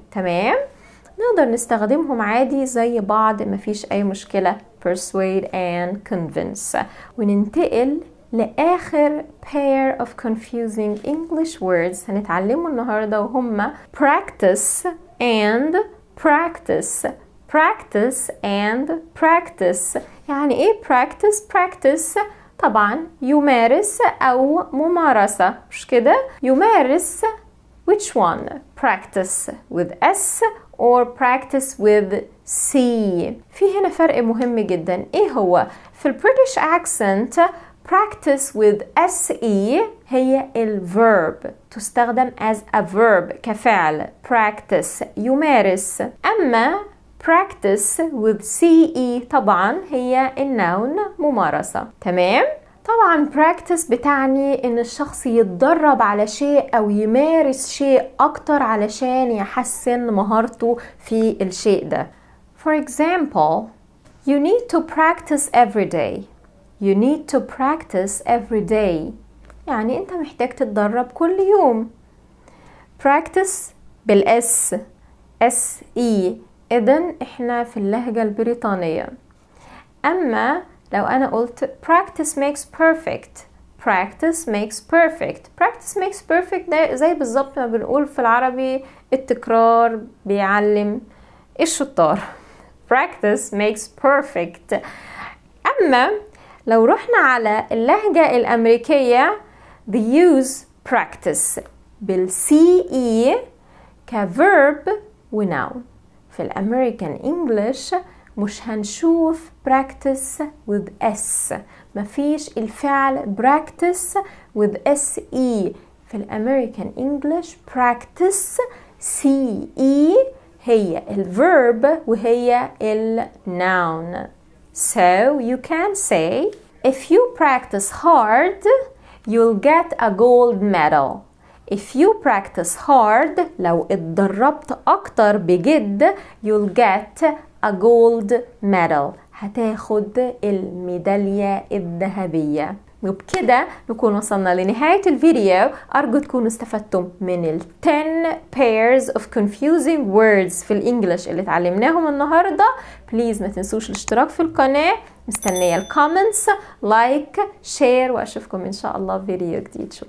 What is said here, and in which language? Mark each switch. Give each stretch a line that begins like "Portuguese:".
Arabic: تمام؟ نقدر نستخدمهم عادي زي بعض، مفيش أي مشكلة.
English: persuade and convince.
Arabic: وننتقل
English: لآخر pair of confusing English words
Arabic: هنتعلمه النهاردة، وهما
English: practice and practice. practice and practice.
Arabic: يعني ايه
English: practice؟ practice
Arabic: طبعا يمارس أو ممارسة، مش كده؟
English: يمارس which one؟ practice with S or practice with C.
Arabic: في هنا فرق مهم جدا. ايه هو؟
English: في ال British accent practice with SE هي ال verb، تستخدم as a verb كفعل.
Arabic: practice يمارس. أما practice with CE طبعا هي النون ممارسة. تمام؟ طبعا practice بتعني ان الشخص يتدرب على شيء او يمارس شيء اكتر علشان يحسن مهارته في الشيء ده.
English: For example, you need to practice every day. You need to practice every day.
Arabic: يعني انت محتاج تتدرب كل يوم. practice بالاس SE. إذن إحنا في اللهجة البريطانية. أما لو أنا قلت
English: practice makes perfect. practice makes perfect. practice makes perfect
Arabic: ده زي بالظبط ما بنقول في العربي التكرار بيعلم الشطار.
English: practice makes perfect.
Arabic: أما لو رحنا على اللهجة الأمريكية
English: they use practice
Arabic: بالCE كverb ونون. في الأمريكان إنجليش مش هنشوف practice with S، مفيش الفعل practice with SE. في الأمريكان إنجليش practice CE هي الverb وهي الnoun.
English: So you can say if you practice hard you'll get a gold medal. If you practice hard
Arabic: لو اتدربت أكتر بجد
English: you'll get a gold medal.
Arabic: هتاخد الميدالية الذهبية. وبكده نكون وصلنا لنهاية الفيديو. أرجو تكونوا استفدتم من ال
English: 10 pairs of confusing words
Arabic: في الإنجليش اللي اتعلمناهم النهاردة. بليز ما تنسوش الاشتراك في القناة. مستنية الكومنتس، لايك، شير، وأشوفكم إن شاء الله في فيديو جديد. شكرا.